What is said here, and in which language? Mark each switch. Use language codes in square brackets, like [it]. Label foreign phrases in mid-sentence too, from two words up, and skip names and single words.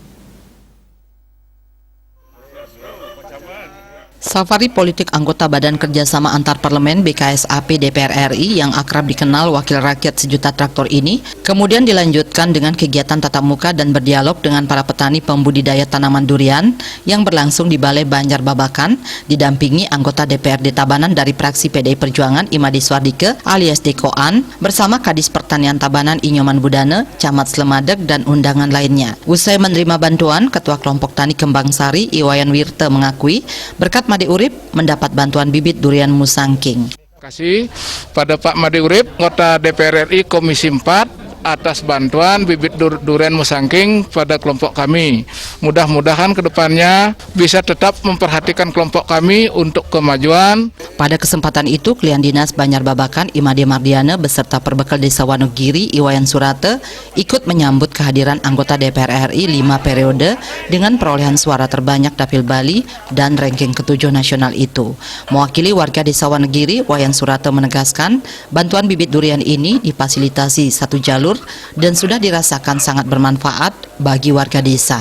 [id] Safari politik anggota Badan Kerjasama Antar Parlemen BKSAP DPR RI yang akrab dikenal Wakil Rakyat Sejuta Traktor ini kemudian dilanjutkan dengan kegiatan tatap muka dan berdialog dengan para petani pembudidaya tanaman durian yang berlangsung di Balai Banjar Babakan didampingi anggota DPRD Tabanan dari fraksi PDI Perjuangan Imade Swardike alias Dekoan bersama Kadis Pertanian Tabanan Inyoman Budane, Camat Slemadak dan undangan lainnya. Usai menerima bantuan, Ketua Kelompok Tani Kembang Sari Iwayan Wirte mengakui berkat Made Urip mendapat bantuan bibit durian Musangking. Terima kasih pada Pak Made Urip, anggota DPR RI Komisi 4 atas bantuan bibit durian Musangking pada kelompok kami. Mudah-mudahan kedepannya bisa tetap memperhatikan kelompok kami untuk kemajuan. Pada kesempatan itu, Klien Dinas Banjar Babakan Imade Mardiana beserta Perbekal Desa Wanegiri Iwayan Surate ikut menyambut kehadiran anggota DPR RI 5 periode dengan perolehan suara terbanyak Dapil Bali dan ranking ke-7 nasional itu. Mewakili warga Desa Wanegiri, Iwayan Surate menegaskan bantuan bibit durian ini difasilitasi satu jalur dan sudah dirasakan sangat bermanfaat bagi warga desa.